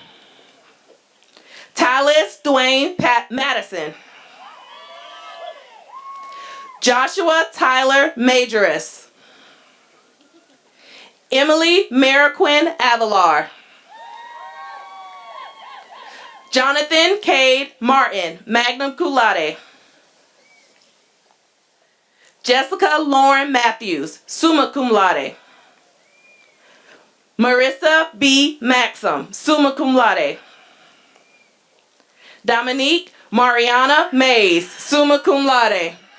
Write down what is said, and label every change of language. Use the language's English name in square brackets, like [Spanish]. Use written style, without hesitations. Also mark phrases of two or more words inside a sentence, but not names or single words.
[English] Tylis Dwayne Madison. Joshua Tyler Majoris. Emily Mariquin Avalar. Jonathan Cade Martin, [Latin] magna cum laude. [English] Jessica Lauren Matthews, [Latin] summa cum laude. [English] Marissa B. Maxim, [Latin] summa cum laude. [English] Dominique Mariana Mays, [Latin] summa cum laude.